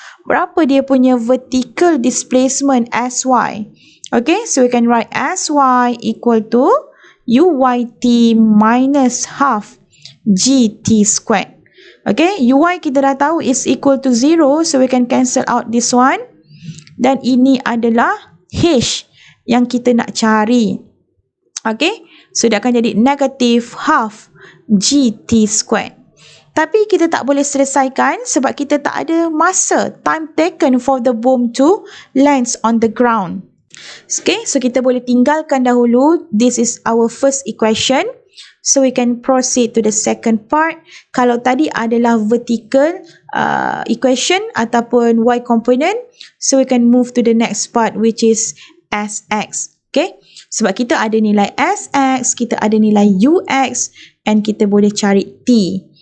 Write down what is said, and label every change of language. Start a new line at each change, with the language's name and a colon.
Malay: Berapa dia punya vertical displacement SY?
English: Okay, so we can write SY equal to UYT minus half GT squared. Okay, UI
Malay: kita dah tahu
English: is equal to 0. So we can cancel out this one.
Malay: Dan ini adalah H yang kita nak cari.
English: Okay, so
Malay: dia akan jadi
English: negative half GT squared.
Malay: Tapi kita tak boleh selesaikan sebab kita tak ada masa,
English: time taken for the bomb to lands on the ground.
Malay: Okay, so kita boleh tinggalkan dahulu.
English: This is our first equation. So we can proceed to the second part.
Malay: Kalau tadi adalah
English: vertical equation
Malay: ataupun
English: y component, so we can move to the next part which is Sx.
Malay: Okay, sebab kita ada nilai Sx, kita ada nilai Ux and kita boleh cari T.